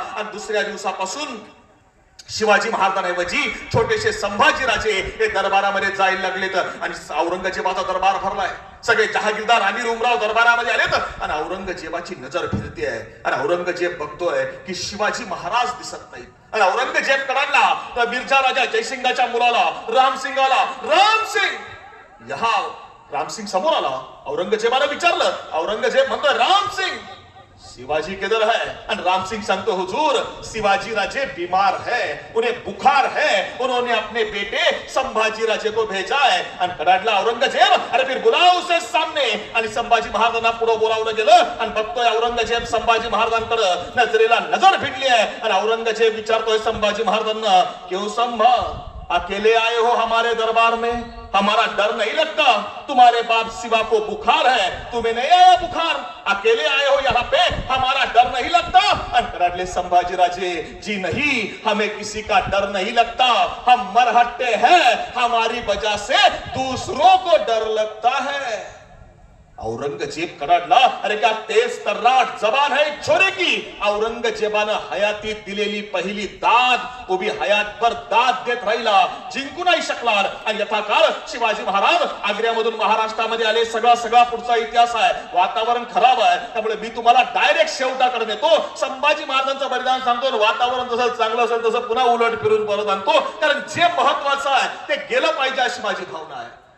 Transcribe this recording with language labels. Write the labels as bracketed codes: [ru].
[mr] आणि दुसऱ्या दिवसापासून शिवाजी महाराजांऐवजी छोटेसे संभाजी राजे हे दरबारामध्ये जायला लागलेत आणि औरंगजेबाचा दरबार भरलाय. सगळे जहागीरदार आमिर उमराव दरबारामध्ये आलेत आणि औरंगजेबाची नजर फिरते आहे आणि औरंगजेब बघतोय की शिवाजी महाराज दिसत नाहीत. आणि औरंगजेब कडाडला तर मिर्झा राजा जयसिंगाच्या मुलाला रामसिंग आला, [hi] रामसिंग यहा. [mr] रामसिंग समोर आला, औरंगजेबाने विचारलं, औरंगजेब म्हणतोय [hi] रामसिंग शिवाजी किधर है, और राम सिंह संतो हुजूर शिवाजी राजे बीमार है, उन्हें बुखार है, उन्होंने अपने बेटे संभाजी राजे को भेजा है. आणि कडाडला औरंगजेब, अरे फिर बुलाओ उसे सामने. आणि संभाजी महाराजांना पुढे बोलावलं गेलं आणि बघतोय औरंगजेब संभाजी महाराजांकडे नजरेला नजर भिडली आहे. [mr] आणि औरंगजेब विचारतोय संभाजी महाराजांना, [hi] क्यों संभा अकेले आए हो हमारे दरबार में, हमारा डर नहीं लगता, तुम्हारे बाप शिवा को बुखार है, तुम्हें नहीं आया बुखार, अकेले आए हो यहाँ पे, हमारा डर नहीं लगता. [mr] अंतराले संभाजी राजे, [hi] जी नहीं, हमें किसी का डर नहीं लगता, हम मरहट्टे हैं, हमारी वजह से दूसरों को डर लगता है. [mr] औरंगजेब कडाडला, [hi] अरे क्या तेज तर्राट जबान है छोरे की. [mr] औरंगजेबानं हयातीत दिलेली पहिली दाद उभी हयातभर दाद देत राहिला, जिंकू नाही शकणार. आणि यथाकाळ शिवाजी महाराज आग्र्यामधून महाराष्ट्रामध्ये आले. सगळा पुढचा इतिहास आहे. वातावरण खराब आहे, त्यामुळे मी तुम्हाला डायरेक्ट शेवटाकडे नेतो. संभाजी महाराजांचं बलिदान सांगतो, वातावरण जसं चांगलं असेल तसं पुन्हा उलट फिरून परत आणतो, कारण जे महत्वाचं आहे ते गेलं पाहिजे अशी माझी भावना आहे.